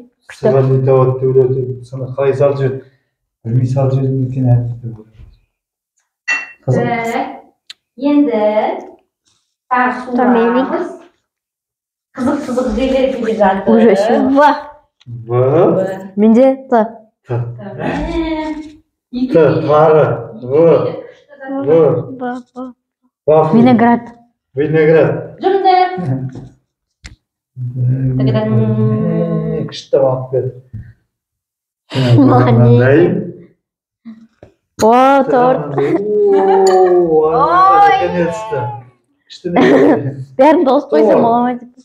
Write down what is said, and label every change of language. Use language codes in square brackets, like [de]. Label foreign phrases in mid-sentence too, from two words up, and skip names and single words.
[kk] Саған не табады деп ойлады. Сана қалай салып жүреді? Білмей салып жүреді екен әріп деп ойлады. Қызық. Енді тағы суырамыз. Қызық жерлер келе жатыр. Уже ше. В. Менде Т. Т. Т. Тары. В. Вафли. Виноград. Виноград. Жүріңдер. Күшті бағып берді. О, торт. Наконец-то. Күшті не? Бәрін дауыс қойсам бола ма деп.